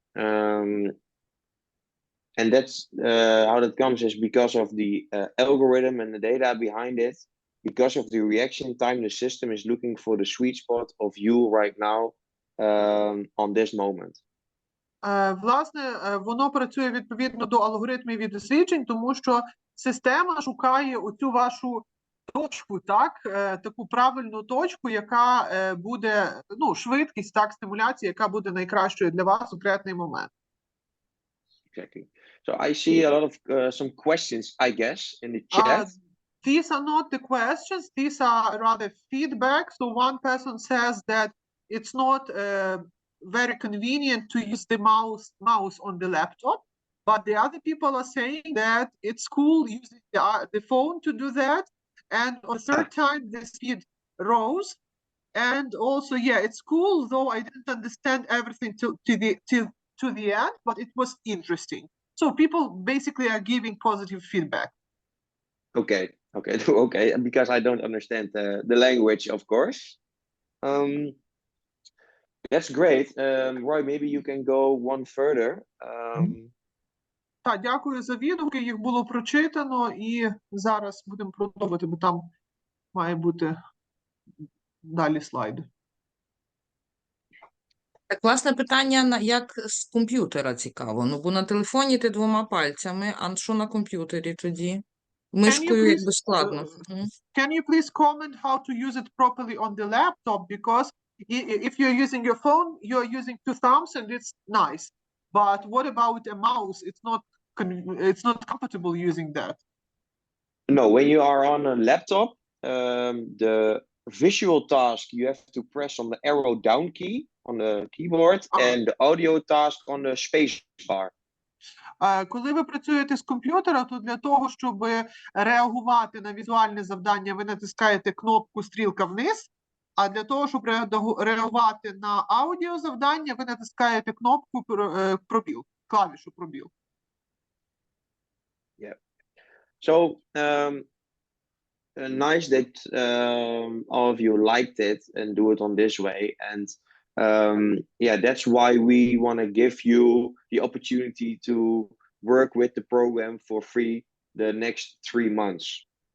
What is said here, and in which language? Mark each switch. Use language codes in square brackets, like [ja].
[en] And that's how that comes is because of the algorithm and the data behind it. Because of the reaction time, the system is looking for the sweet spot of you right now on this moment. [uk] Власне, воно працює відповідно до алгоритмів і досліджень, тому що система шукає оцю вашу точку, так, таку правильну точку, яка буде, швидкість, так, стимуляції, яка буде найкращою для вас у конкретний момент. [en] exactly. So I see a lot of some questions, I guess, in the chat. These are not the questions, these are rather feedback. So one person says that it's not very convenient to use the mouse on the laptop, but the other people are saying that it's cool using the phone to do that. And on the third time, the speed rose. And also, yeah, it's cool, though I didn't understand everything to the end, but it was interesting. So people basically are giving positive feedback. Okay, okay, because I don't understand the language, of course. That's great. Roy, maybe you can go one further. [uk] Так, дякую за відгуки, їх було прочитано, і зараз будемо продовжувати, бо там має бути далі слайди. Так, власне, питання, як з комп'ютера цікаво. Ну, бо на телефоні ти двома пальцями, а що на комп'ютері тоді? Мишкою якби складно. [en] Can you please comment how to use it properly on the laptop? Because if you're using your phone, you're using two thumbs and it's nice. But what about a mouse? It's not comfortable using that. No, when you are on a laptop, the visual task you have to press on the arrow down key on the keyboard and the audio task on the space bar. [uk] Коли ви працюєте з комп'ютера, то для того, щоб реагувати на візуальне завдання, ви натискаєте кнопку стрілка вниз, а для того, щоб реагувати на аудіо завдання, ви натискаєте кнопку пробіл, клавішу пробіл. [en] Yeah. So, nice that all of you liked it and do it on this way. And yeah, that's why we want to give you the opportunity to work with the program for free the next 3 months.